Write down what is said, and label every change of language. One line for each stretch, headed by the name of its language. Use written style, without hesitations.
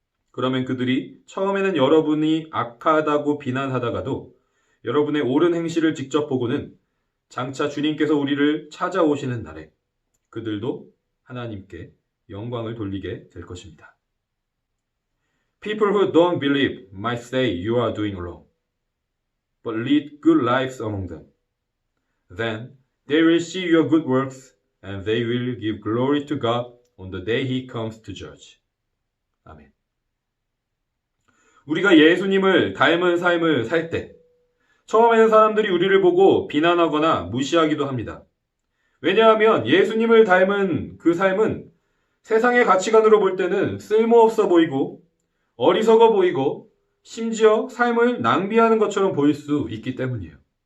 Korean: 그러면 그들이 처음에는 여러분이 악하다고 비난하다가도 여러분의 옳은 행실을 직접 보고는 장차 주님께서 우리를 찾아오시는 날에 그들도 하나님께 영광을 돌리게 될 것입니다.
English: People who don't believe might say you are doing wrong, but lead good lives among them. Then they will see your good works and they will give glory to God on the day He comes to judge.
Korean: 아멘. 우리가 예수님을 닮은 삶을 살 때 처음에는 사람들이 우리를 보고 비난하거나 무시하기도 합니다. 왜냐하면 예수님을 닮은 그 삶은 세상의 가치관으로 볼 때는 쓸모없어 보이고 어리석어 보이고 심지어 삶을 낭비하는 것처럼 보일 수 있기 때문이에요.